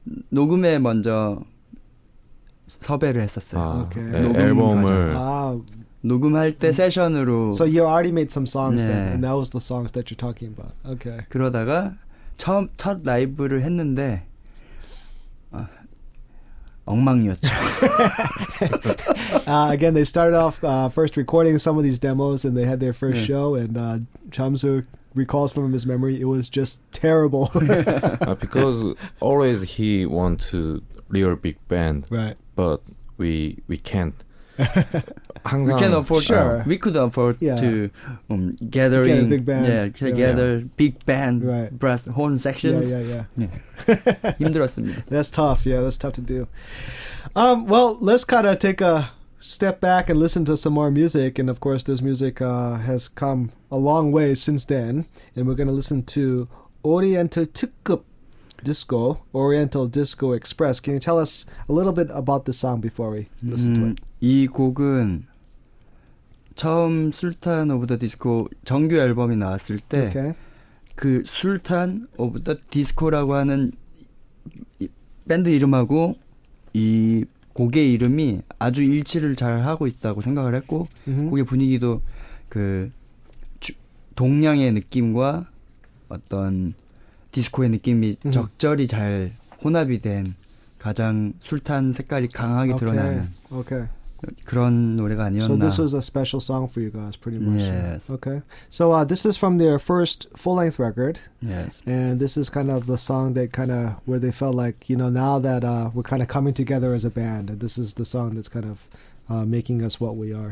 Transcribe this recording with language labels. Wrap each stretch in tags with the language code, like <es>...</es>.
<ko>녹음에 먼저 섭외를 했었어요.</ko> <en>Okay.</en> <ko>앨범을 녹음할 때 세션으로.</ko> <en>So you already made some songs then, and that was the songs that you're talking about. Okay.</en> <ko>그러다가 첫 라이브를 했는데 엉망이었죠.</ko> <en>Again, they started off first recording some of these demos, and they had their first show, and Chamsu recalls from his memory, it was just terrible. Because always he wants to real big band, right? But we can't.</en> <ko>항상</ko> <en>We can afford. Sure. We could afford to Get a big band. gather big band, Right. brass horn sections. Yeah.</en> <ko>힘들었습니다.</ko> <en>That's tough. Yeah, that's tough to do. Well, let's kind of take a step back and listen to some more music. And of course, this music has come a long way since then. And we're going to listen to Oriental 특급 Disco, Oriental Disco Express. Can you tell us a little bit about this song before we listen to it?</en> <ko>이 곡은 처음 술탄 오브 더 디스코 정규 앨범이 나왔을 때 그 술탄 오브 더 디스코라고 하는 밴드 이름하고 이 곡의 이름이 아주 일치를 잘 하고 있다고 생각을 했고 곡의 분위기도 그 동양의 느낌과 어떤 디스코의 느낌이 적절히 잘 혼합이 된 가장 술탄 색깔이 강하게 드러나는 그런 노래가 아니었나.</ko> <en>So this was a special song for you guys, pretty much. Yes. Okay. So this is from their first full-length record. Yes. And this is kind of the song that kind of where they felt like, now that we're kind of coming together as a band, and this is the song that's kind of making us what we are.</en>